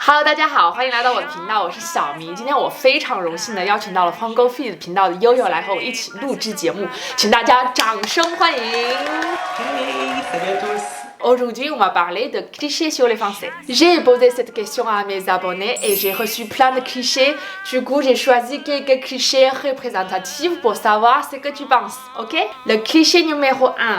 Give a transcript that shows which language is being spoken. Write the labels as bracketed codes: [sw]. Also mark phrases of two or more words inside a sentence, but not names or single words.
[zh] 大家好，欢迎来到我的频道，我是小迷。今天我非常荣幸的邀请到了 Fongo Feed 频道的悠悠来和我一起录制节目，请大家掌声欢迎。 [fr] Hey, salut à tous. Aujourd'hui, on va parler de clichés sur les Français. J'ai posé cette question à mes abonnés et j'ai reçu plein de clichés. Du coup, j'ai choisi quelques clichés représentatifs pour savoir ce que tu penses, ok? Le cliché numéro 1.